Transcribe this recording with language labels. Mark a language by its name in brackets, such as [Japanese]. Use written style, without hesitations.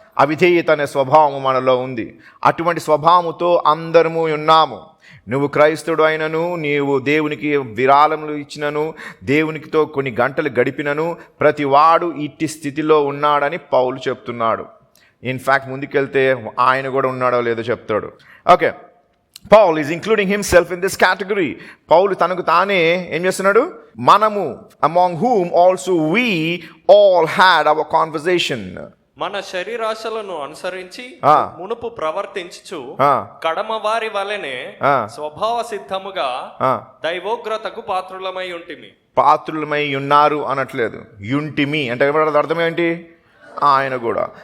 [Telugu] అవిధేయత అనే స్వభావము మనలో ఉంది. అటువంటి స్వభావముతో అందరము ఉన్నాము. నువ్వు క్రైస్తవుడు అయినను, నీవు దేవునికి విరాళములు ఇచ్చినను, దేవునికితో కొన్ని గంటలు గడిపినను ప్రతి వాడు ఇట్టి స్థితిలో ఉన్నాడని పౌలు చెప్తున్నాడు. ఇన్ఫ్యాక్ట్ ముందుకెళ్తే ఆయన కూడా ఉన్నాడో లేదో చెప్తాడు. [English] Okay, Paul is including himself in this category. [Telugu] పౌలు తనకు తానే ఏం చేస్తున్నాడు? మనము, [English] among whom also we all had our conversation. [Telugu] మన శరీరాశలను అనుసరించి మునుపు ప్రవర్తించుచు కడమ వారి వలనే స్వభావ సిద్ధముగా దైవోగ్రతకు పాత్రులమై ఉంటిమి. పాత్రులమై ఉన్నారు అనట్లేదు, యుంటిమి అంటే అర్థం ఏంటి? ఆయన కూడా.